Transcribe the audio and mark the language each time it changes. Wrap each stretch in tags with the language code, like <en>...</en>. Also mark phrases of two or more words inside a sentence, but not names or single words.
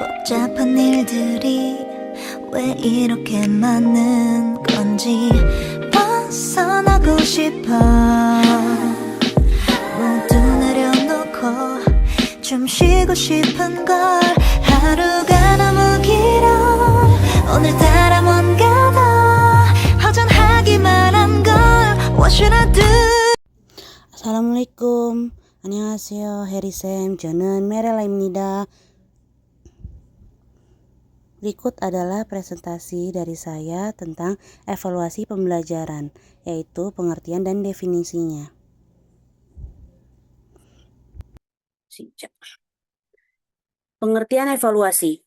<ko>복잡한 일들이 왜 이렇게 많은 건지 벗어나고 싶어. 모두 내려놓고 좀 쉬고 싶은 걸. 하루가 너무 길어. 오늘따라 뭔가 더 허전하기만 한 걸.</ko> <en>What should I do?</en> <id>Assalamualaikum,</id> <ko>안녕하세요. 해리쌤, 저는 메렐라입니다.</ko> <id>Berikut adalah presentasi dari saya tentang evaluasi pembelajaran, yaitu pengertian dan definisinya. Pengertian evaluasi.</id>